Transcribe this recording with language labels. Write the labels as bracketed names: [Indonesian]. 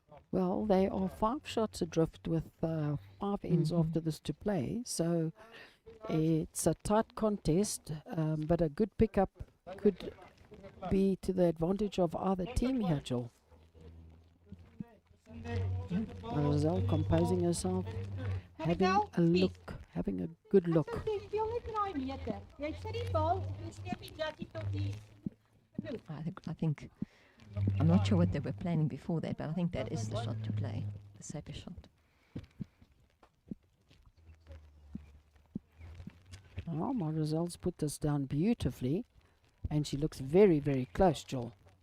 [English] Well, they are 5 shots adrift with 5 ends after this to play, so it's a tight contest, but a good pickup could be to the advantage of either team here, Jill. Marizellé composing herself, having a look, having a good look. [Afrikaans] Jy speel net in daai meter. Jy sit die bal en jy steek die jackie tot die [English] I think, I'm not sure what they were planning before that, but I think that is the shot to play, the safer shot. Oh, Marizelle's put this down beautifully, and she looks very, very close, Jill.